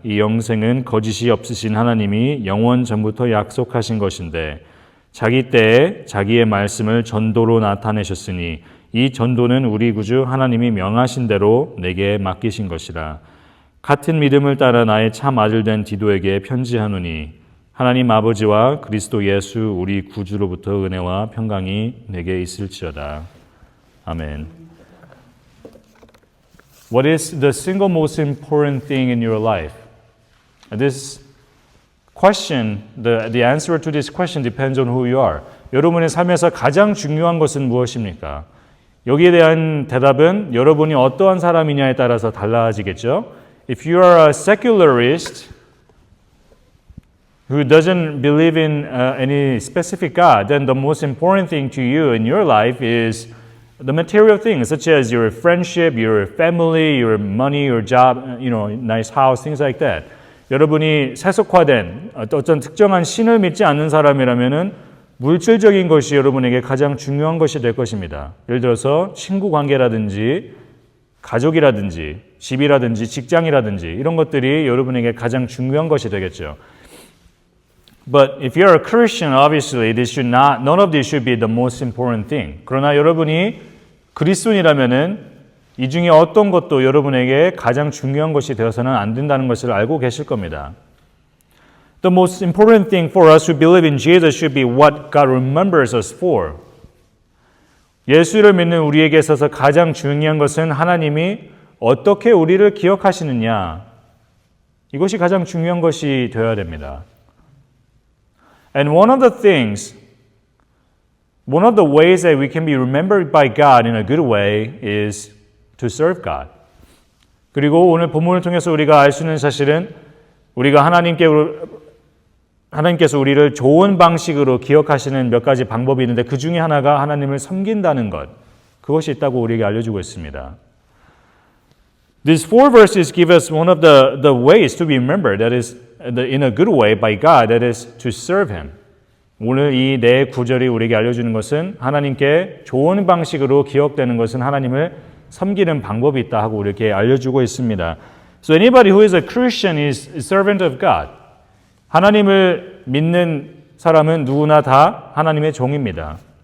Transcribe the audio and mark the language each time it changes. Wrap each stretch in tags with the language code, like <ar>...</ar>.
<ko>이 영생은 거짓이 없으신 하나님이 영원 전부터 약속하신 것인데 자기 때에 자기의 말씀을 전도로 나타내셨으니 이 전도는 우리 구주 하나님이 명하신 대로 내게 맡기신 것이라. 같은 믿음을 따라 나의 참 아들 된 디도에게 편지하노니 하나님 아버지와 그리스도 예수 우리 구주로부터 은혜와 평강이 내게 있을지어다. 아멘.</ko> <en>What is the single most important thing in your life? This question, the answer to this question depends on who you are.</en> <ko>여러분의 삶에서 가장 중요한 것은 무엇입니까? 여기에 대한 대답은 여러분이 어떠한 사람이냐에 따라서 달라지겠죠.</ko> <en>If you are a secularist who doesn't believe in any specific God, then the most important thing to you in your life is the material things, such as your friendship, your family, your money, your job, nice house, things like that.</en> <ko>여러분이 세속화된 어떤 특정한 신을 믿지 않는 사람이라면은 물질적인 것이 여러분에게 가장 중요한 것이 될 것입니다. 예를 들어서 친구 관계라든지 가족이라든지 집이라든지 직장이라든지 이런 것들이 여러분에게 가장 중요한 것이 되겠죠.</ko> <en>But if you're a Christian, obviously none of this should be the most important thing.</en> <ko>그러나 여러분이 그리스도인이라면은 이 중에 어떤 것도 여러분에게 가장 중요한 것이 되어서는 안 된다는 것을 알고 계실 겁니다.</ko> <en>The most important thing for us who believe in Jesus should be what God remembers us for.</en> <ko>예수를 믿는 우리에게 있어서 가장 중요한 것은 하나님이 어떻게 우리를 기억하시느냐. 이것이 가장 중요한 것이 되어야 됩니다.</ko> <en>And one of the ways that we can be remembered by God in a good way is to serve God.</en> <ko>그리고 오늘 본문을 통해서 우리가 알 수 있는 사실은 우리가 하나님께서 우리를 좋은 방식으로 기억하시는 몇 가지 방법이 있는데 그 중에 하나가 하나님을 섬긴다는 것. 그것이 있다고 우리에게 알려주고 있습니다.</ko> <en>These four verses give us one of the ways to be remembered, that is, in a good way by God, that is, to serve Him.</en> <ko>오늘 이 네 구절이 우리에게 알려주는 것은 하나님께 좋은 방식으로 기억되는 것은 하나님을 섬기는 방법이 있다 하고 우리에게 알려주고 있습니다.</ko> <en>So anybody who is a Christian is a servant of God.</en> <ko>하나님을 믿는 사람은 누구나 다 하나님의 종입니다.</ko>